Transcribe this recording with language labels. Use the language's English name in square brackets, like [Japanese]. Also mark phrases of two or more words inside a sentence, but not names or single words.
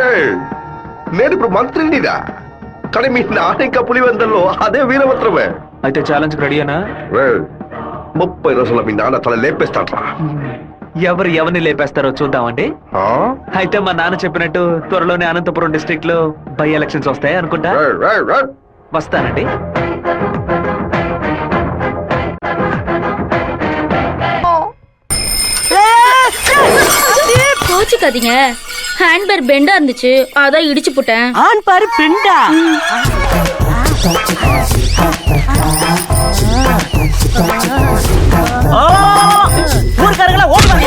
[Telugu] ఏయ్, నేను ఇప్పుడు మంత్రినిదా, కానీ మీ నాన్న ఇంకా పులివెందల్లో అదే వీరభద్రమే. అయితే ఛాలెంజ్ రెడీనా? ఏయ్, 30 రోజుల్లో మీ నాన్న తల లేపేస్తాడ్రా. ఎవరు ఎవరిని లేపేస్తారో చూద్దామండి. ఆ? అయితే మా నాన్న చెప్పినట్టు త్వరలోనే అనంతపురం డిస్ట్రిక్ట్ లో [English] by elections [Telugu] వస్తాయి అనుకుంటా. ఏయ్, ఏయ్, ఏయ్. వస్తానండి. [Tamil] கோச்சுக்காதீங்க ஹேண்ட்பேர் பெண்டா இருந்துச்சு அதான் இடிச்சு போட்டேன். ஆண் பாரு பெண்டா. ஊர்க்காரங்களா ஓடுவாங்க.